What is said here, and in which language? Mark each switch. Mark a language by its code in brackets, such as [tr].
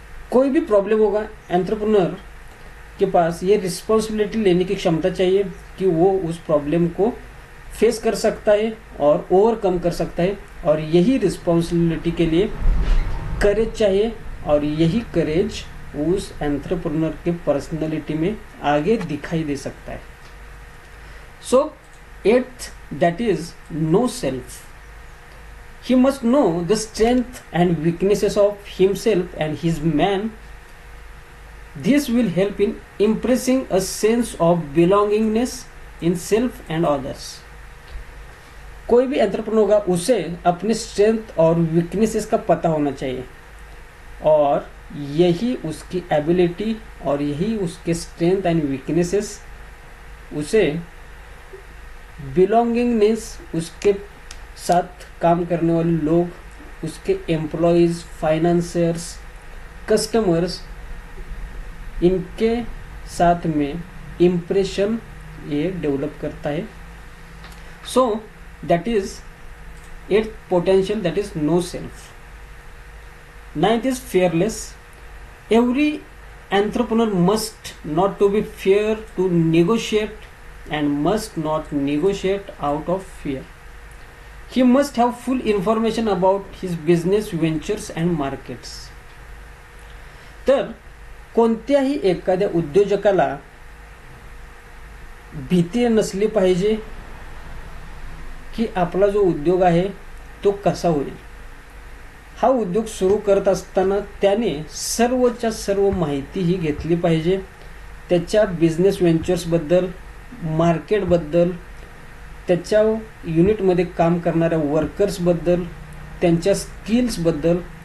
[hi] कोई भी प्रॉब्लम होगा, एंटरप्रेन्योर के पास ये रिस्पॉन्सिबिलिटी लेने की क्षमता चाहिए कि वो उस प्रॉब्लम को फेस कर सकता है और ओवरकम कर सकता है, और यही रिस्पॉन्सिबिलिटी के लिए करेज चाहिए, और यही करेज उस एंटरप्रेन्योर के पर्सनैलिटी में आगे दिखाई दे सकता है. [en] So 8th, that is know self. He must know the strength and weaknesses of himself and his man. This will help in impressing a sense of belongingness in self and others. [hi] कोई भी entrepreneur होगा उसे अपने strength और weaknesses का पता होना चाहिए, और यही उसकी एबिलिटी और यही उसके स्ट्रेंथ एंड वीकनेसेस उसे बिलोंगिंगनेस, उसके साथ काम करने वाले लोग, उसके एम्प्लॉयज़, फाइनेंसर्स, कस्टमर्स, इनके साथ में इम्प्रेशन ये डेवलप करता है. [en] So that is 8th potential, that is know self. 9th is fearless. Every entrepreneur must not to be fear to negotiate and must not negotiate out of fear. He must have full information about his business ventures and markets. [mr] तर कोणत्याही एखाद्या उद्योजकाला भीती नसली पाहिजे की आपला जो उद्योग आहे तो कसा होईल. हा उद्योग सुरू करत असताना त्याने सर्वच्या सर्व माहिती ही घेतली पाहिजे, त्याच्या बिझनेस व्हेंचर्सबद्दल, मार्केटबद्दल, त्याच्या युनिटमध्ये काम करणाऱ्या वर्कर्सबद्दल, त्यांच्या स्किल्सबद्दल.